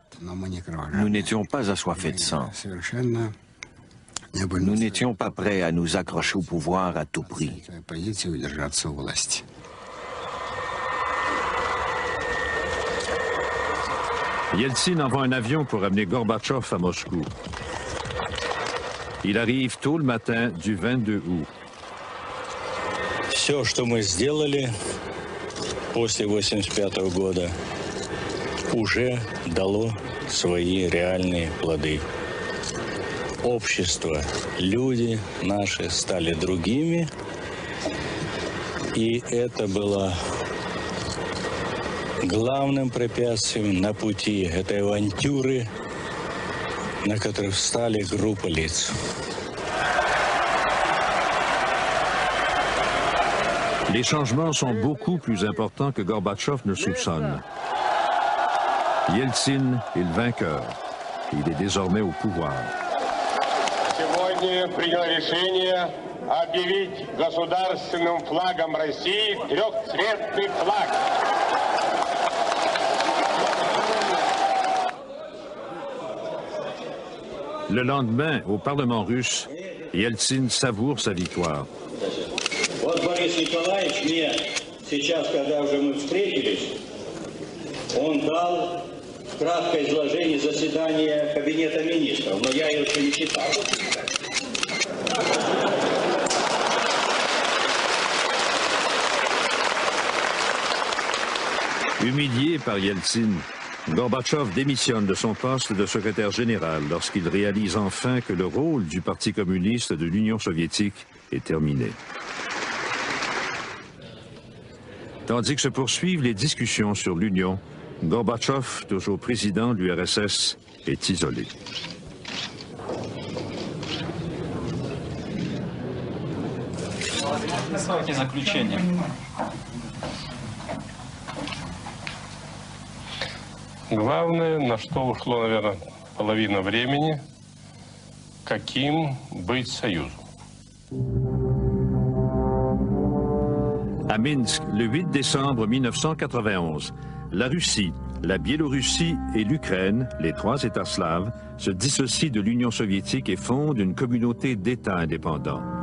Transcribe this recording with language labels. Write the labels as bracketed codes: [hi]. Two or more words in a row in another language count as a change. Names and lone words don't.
[fr] Nous n'étions pas assoiffés de sang. Nous n'étions pas prêts à nous accrocher au pouvoir à tout prix. Yeltsin envoie un avion pour amener Gorbatchev à Moscou. Il arrive tôt le matin du 22 août. [ru] Все, что мы сделали после 1985 года, уже дало свои реальные плоды. Общество, люди наши стали другими, и это было главным препятствием на пути этой авантюры, на которой встали группы лиц. [fr] Les changements sont beaucoup plus importants que Gorbatchev ne soupçonne. Yeltsin est le vainqueur. Il est désormais au pouvoir. [ru] Сегодня приняло решение объявить государственным флагом России трехцветный флаг. [fr] Le lendemain, au Parlement russe, Yeltsin savoure sa victoire. [ru] Вот Борис Николаевич мне сейчас, когда уже мы встретились, он дал краткое изложение заседания Кабинета министров, но я его еще не читал. [fr] Humilié par Yeltsin, Gorbatchev démissionne de son poste de secrétaire général lorsqu'il réalise enfin que le rôle du Parti communiste de l'Union soviétique est terminé. Tandis que se poursuivent les discussions sur l'Union, Gorbatchev, toujours président de l'URSS, est isolé. [ru] Главное, на что ушло, наверное, половина времени, каким быть союзом. [fr] À Minsk, le 8 décembre 1991, la Russie, la Biélorussie et l'Ukraine, les trois États slaves, se dissocient de l'Union soviétique et fondent une communauté d'États indépendants.